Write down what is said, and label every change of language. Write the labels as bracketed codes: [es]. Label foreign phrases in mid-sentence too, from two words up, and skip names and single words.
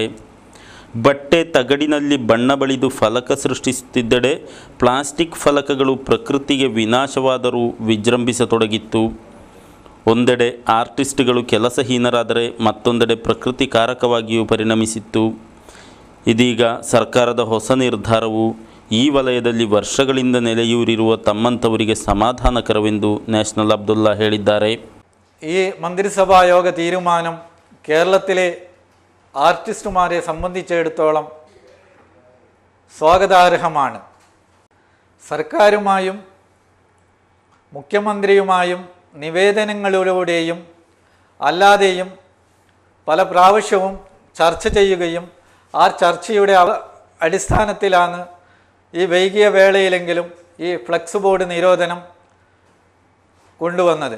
[kn] ಬಟ್ಟೆ, ತಗಡಿನಲ್ಲಿ ಬಣ್ಣ ಬಳಿದು ಫಲಕ ಸೃಷ್ಟಿಸುತ್ತಿದ್ದೆಡೆ ಪ್ಲಾಸ್ಟಿಕ್ ಫಲಕಗಳು ಪ್ರಕೃತಿಗೆ ವಿನಾಶವಾದರೂ ವಿಜೃಂಭಿಸತೊಡಗಿತ್ತು. ಒಂದೆಡೆ ಆರ್ಟಿಸ್ಟ್ಗಳು ಕೆಲಸಹೀನರಾದರೆ ಮತ್ತೊಂದೆಡೆ ಪ್ರಕೃತಿ ಕಾರಕವಾಗಿಯೂ ಪರಿಣಮಿಸಿತ್ತು. ಇದೀಗ ಸರ್ಕಾರದ ಹೊಸ ನಿರ್ಧಾರವು ಈ ವಲಯದಲ್ಲಿ ವರ್ಷಗಳಿಂದ ನೆಲೆಯೂರಿರುವ ತಮ್ಮಂಥವರಿಗೆ സമാധാനಕರವೆಂದು ನ್ಯಾಷನಲ್ അബ്ദുള്ള ಹೇಳಿದ್ದಾರೆ. [ml] ഈ മന്ത്രിസഭാ യോഗ തീരുമാനം കേരളത്തിലെ ആർട്ടിസ്റ്റുമാരെ സംബന്ധിച്ചിടത്തോളം സ്വാഗതാർഹമാണ്. സർക്കാരുമായും മുഖ്യമന്ത്രിയുമായും നിവേദനങ്ങളിലൂടെയും അല്ലാതെയും പല പ്രാവശ്യവും ചർച്ച ചെയ്യുകയും ആ ചർച്ചയുടെ അടിസ്ഥാനത്തിലാണ് ഈ വൈകിയ വേളയിലെങ്കിലും ഈ [en] flex board [ml] നിരോധനം കൊണ്ടുവന്നത്.